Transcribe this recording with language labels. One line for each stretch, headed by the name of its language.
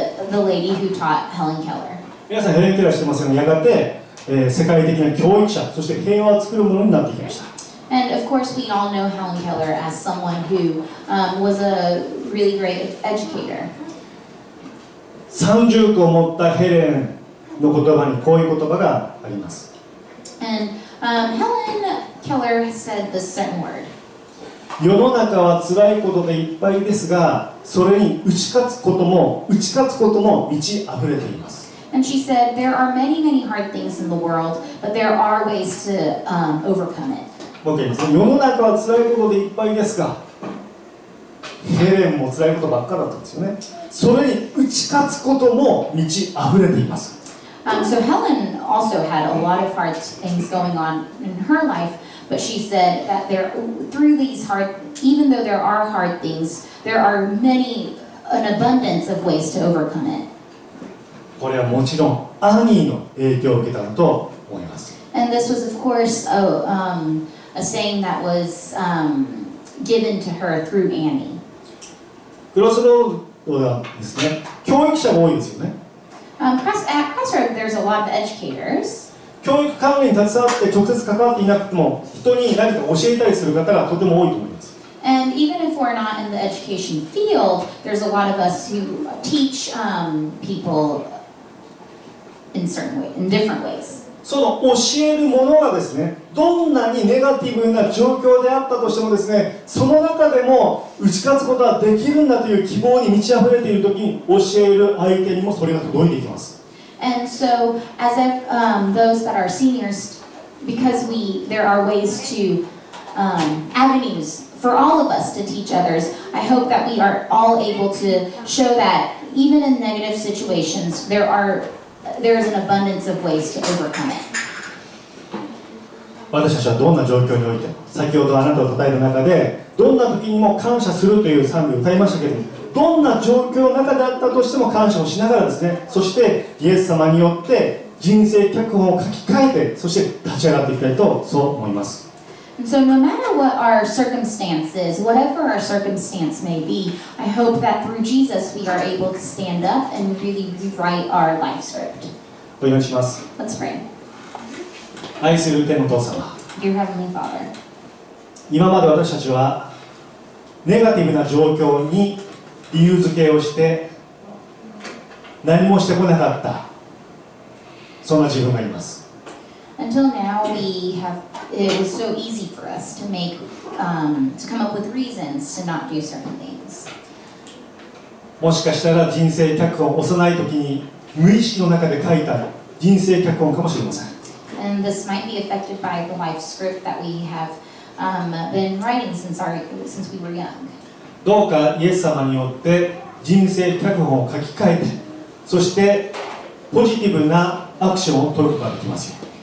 English: The lady who taught Helen Keller.
Japanese: 皆さんヘレン・ケラー知ってますよね。やがて、世界的な教育者、そして平和を作るものになってきました。
English: And of course, we all know Helen Keller as someone who was a really great educator.
Japanese: 30個を持ったヘレンの言葉にこういう言葉があります。
English: And Helen Keller said this certain word.
Japanese: 世の中は辛いことでいっぱいですが、それに打ち勝つことも満ち溢れています。
English: And she said, there are many, many hard things in the world, but there are ways to overcome it.
Japanese: もう一回言います。世の中は辛いことでいっぱいですが、ヘレンも辛いことばっかだったんですよね。それに打ち勝つことも満ち溢れています。
English: So Helen also had a lot of hard things going on in her life, but she said that through these even though there are hard things, there are an abundance of ways to overcome it.
Japanese: これはもちろんアニーの影響を受けたのと思います。
English: And this was, of course, a saying that was given to her through Annie.
Japanese: クロスロードはですね、教育者が多いですよね。
English: At Crossroad, there's a lot of educators.
Japanese: 教育関連に携わって直接関わっていなくても、人に何か教えたりする方がとても多いと思います。
English: And even if we're not in the education field, there's a lot of us who teach people in different ways.
Japanese: その教えるものがですね、どんなにネガティブな状況であったとしてもですね、その中でも打ち勝つことはできるんだという希望に満ち溢れている時に教える相手にもそれが届いていきます。
English: And so, as those that are seniors, because there are ways to avenues for all of us to teach others. I hope that we are all able to show that even in negative situations, there is an abundance of ways to overcome it.
Japanese: 私たちはどんな状況においても、先ほどあなたを称える中で、どんな時にも感謝するという賛美を歌いましたけれども、どんな状況の中であったとしても感謝をしながらですね、そしてイエス様によって人生脚本を書き換えて、そして立ち上がっていきたいとそう思います。
English: And so no matter what our circumstances, whatever our circumstance may be, I hope that through Jesus we are able to stand up and really rewrite our life script.
Japanese: お祈りします。
English: Let's pray.
Japanese: 愛する天のお父様、
English: Dear Heavenly Father,
Japanese: 今まで私たちはネガティブな状況に理由付けをして何もしてこなかった、そんな自分がいます。
English: until now it was so easy for us to come up with reasons to not do certain things.
Japanese: もしかしたら人生脚本、幼い時に無意識の中で書いた人生脚本かもしれません。
English: And this might be affected by the life script that we have been writing since we were young.
Japanese: どうかイエス様によって人生脚本を書き換えて、そしてポジティブなアクションを取ることができますよ。